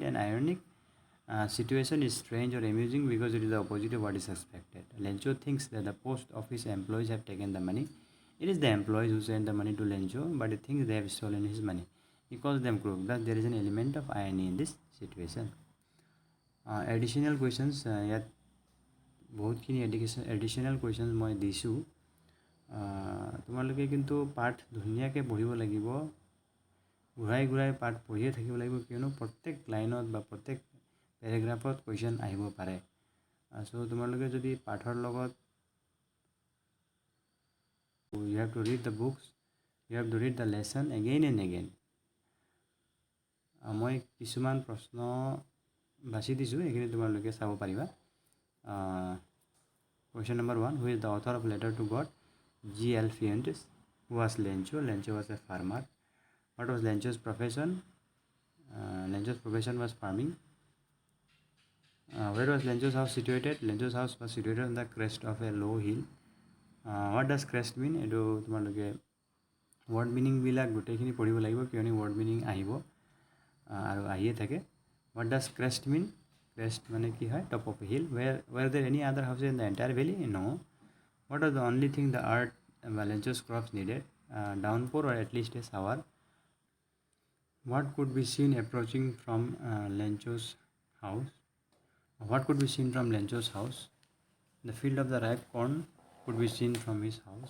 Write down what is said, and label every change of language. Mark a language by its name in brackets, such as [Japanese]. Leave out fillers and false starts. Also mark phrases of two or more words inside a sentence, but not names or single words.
[English] An ironic situation is strange or amusing because it is the opposite of what is expected. Lencho thinks that the post office employees have taken the money. It is the employees who send the money to Lencho, but he thinks they have stolen his money. He calls them crook. Thus, there is an element of irony in this situation. Additional questions. [Assamese] ইয়াত বহুতখিনি [English] additional questions [Assamese] মই দিছোঁ. তোমালোকে কিন্তু পাঠ ধুনীয়াকৈ পঢ়িব লাগিব, ঘূৰাই ঘূৰাই পাঠ পঢ়িয়ে থাকিব লাগিব, কিয়নো প্ৰত্যেক লাইনত বা প্ৰত্যেক পেৰেগ্ৰাফত কুৱেশ্যন আহিব পাৰে. [English] চ' [Assamese] তোমালোকে যদি পাঠৰ লগত [English] you have to read the books, you have to read the lesson again and again. [Assamese] মই কিছুমান প্ৰশ্ন বাছি দিছোঁ, এইখিনি তোমালোকে চাব পাৰিবা. [English] Question number 1. Who is the author of letter to God? G.L. Fuentes. Who was Lencho? Lencho was a farmer. What was Lencho's profession? Lencho's profession was farming. Where was Lencho's house situated? Lencho's house was situated on the crest of a low hill. What does crest mean? [Assamese] এইটো তোমালোকে ৱৰ্ড মিনিংবিলাক গোটেইখিনি পঢ়িব লাগিব, কিয়নো [English] word meaning [Assamese] আহিব আৰু আহিয়ে থাকে. [English] What does crest mean? Crest [Assamese] মানে কি হয়? [English] Top of a hill. Were there any other houses in the entire valley? No. What was the only thing the earth Lencho's crops needed? downpour or at least a shower. What could be seen approaching from Lencho's house? What could be seen from Lencho's house? The field of the ripe corn could be seen from his house.